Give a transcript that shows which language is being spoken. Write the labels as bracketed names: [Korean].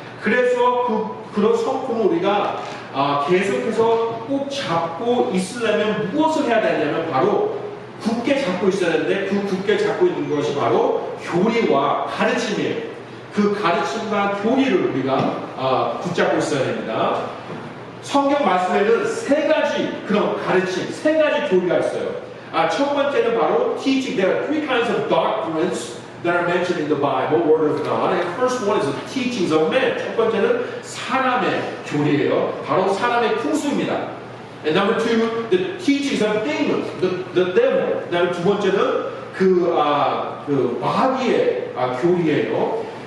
[Korean] 그래서 그런 성품을 우리가 계속해서 꼭 잡고 있으려면 무엇을 해야 되냐면 바로 굳게 잡고 있어야 되는데 굳게 잡고 있는 것이 바로 교리와 가르침이에요. 가르침과 교리를 우리가 붙잡고 있어야 됩니다. 성경 말씀에는 세 가지 그런 가르침, 세 가지 교리가 있어요. 첫 번째는 바로 teaching. [English] There are three kinds of doctrines that are mentioned in the Bible, Word of God. And the first one is the teachings of men. [Korean] 첫 번째는 사람의 교리예요. 바로 사람의 풍수입니다. [English] And number two, the teachings of demons, the devil. [Korean] 그다음에 두 번째는 그 마귀의 교리예요.